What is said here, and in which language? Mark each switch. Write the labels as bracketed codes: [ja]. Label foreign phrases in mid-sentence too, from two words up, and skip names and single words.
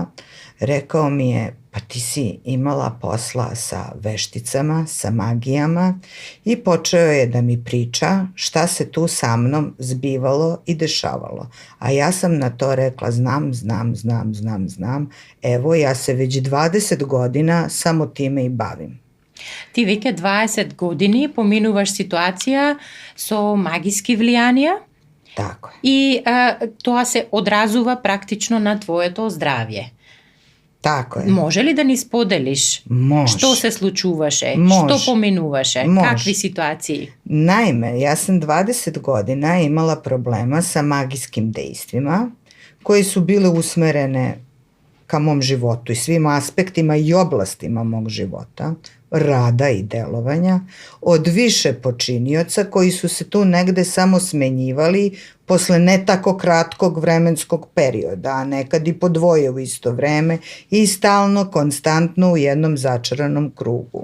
[sr] Rekao mi je, pa ti si imala posla sa vešticama, sa magijama, i počeo je da mi priča šta se tu sa mnom zbivalo i dešavalo. A ja sam na to rekla, znam. Evo, ja se već 20 godina samo time i bavim. [mk] Ti веќе 20 години поминуваш ситуација со магиски влијанија. [sr] Tako je. [mk] И тоа се одразува практично на твоето здравје. [sr] Tako je. [mk] Може ли да ни споделиш [sr] Može. [mk] што се случуваше, [sr] Može. [mk] што поминуваше, [sr] Može. [mk] какви ситуации? [sr] Naime, ja sam 20 godina imala problema sa magijskim dejstvima koje su bile usmerene ka mom životu i svim aspektima i oblastima mog života, rada i delovanja, od više počinioca koji su se tu negde samo smenjivali posle ne tako kratkog vremenskog perioda, a nekad i po dvoje u isto vreme i stalno, konstantno u jednom začaranom krugu.